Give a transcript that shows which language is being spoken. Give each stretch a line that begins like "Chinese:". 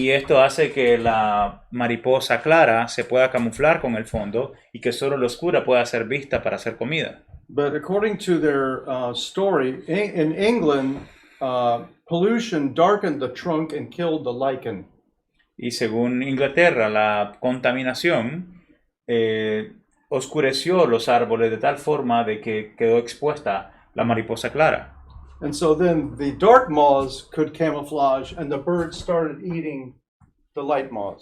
Spanish: Y esto hace que la mariposa clara se pueda camuflar con el fondo y que solo la oscura pueda ser vista para hacer comida.
English: But according to their story, in England, pollution darkened the trunk and killed the lichen.
Spanish: Y según Inglaterra, la contaminación oscureció los árboles de tal forma de que quedó expuesta la mariposa clara.
English: And so then the dark moths could camouflage, and the birds started eating the light moths.